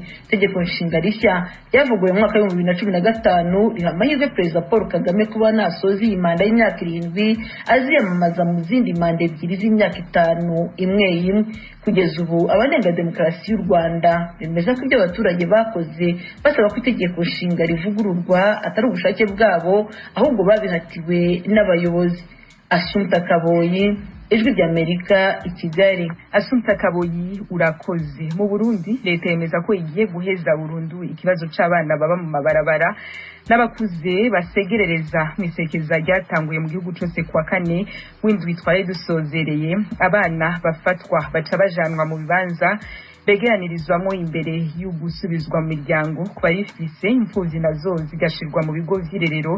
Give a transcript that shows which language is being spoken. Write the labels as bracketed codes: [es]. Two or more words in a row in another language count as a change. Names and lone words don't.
[rw] Itegeko nshinga rishya ryavuguruwe mu mwaka wa 2015 riha amahirwe Perezida Paul Kagame kuba nasoza iyi manda y'imyaka 7 aziyamamaza mu zindi manda ebyiri z'imyaka 5 imwe. Kugeza ubu abanenga demokarasi y'u Rwanda bemeza ko ibyo abaturage bakoze basaba ko itegeko nshinga rivugururwa atari ubushake bwabo, ahubwo babihatiwe n'abayobozi. Assumpta Kaboyi, ijwi ry'Amerika i Kigali. [rn] Assumpta Kaboyi urakoze. Mu Burundi leta yemeza ko igiye guheza burundu ikibazo c'abana baba mu mabarabara n'abakuze basegerereza mwisekeza ryatanguye mu gihugu cyose kwa kane w'indwi twari dusozereye. Abana bafatwa baca bajanwa mu bibanza begeranirizwamo imbere y'ugusubizwa mu miryango kuba bifise imfuvyi nazo zigashirwa mu bigo vy'irerero.